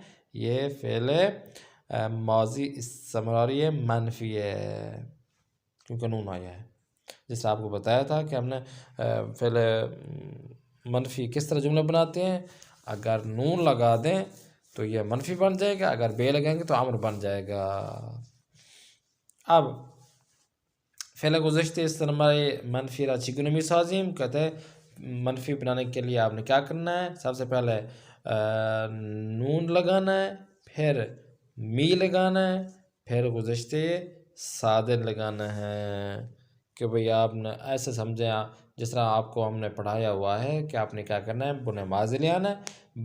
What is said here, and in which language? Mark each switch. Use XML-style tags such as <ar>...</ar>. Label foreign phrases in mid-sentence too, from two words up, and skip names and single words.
<ur>یہ فعل ماضی استمراری منفی ہے کیونکہ نون آیا ہے. جس سے آپ کو بتایا تھا کہ ہم نے فعل منفی کس طرح جملہ بناتے ہیں. اگر نون لگا دیں تو یہ منفی بن جائے گا، اگر بے لگائیں گے تو امر بن جائے گا.</ur> <fa>اب فعل گذشته استمراری منفی را چگونه میسازیم؟</fa> <ur>کہتے ہیں منفی بنانے کے لیے آپ نے کیا کرنا ہے؟ سب سے پہلے نون لگانا ہے، پھر می لگانا ہے، پھر گذشتے سادے لگانا ہے. کہ بھئی آپ نے ایسے سمجھیں جس طرح آپ کو ہم نے پڑھایا ہوا ہے کہ آپ نے کیا کرنا ہے، بنے ماضی لے آنا ہے.</ur>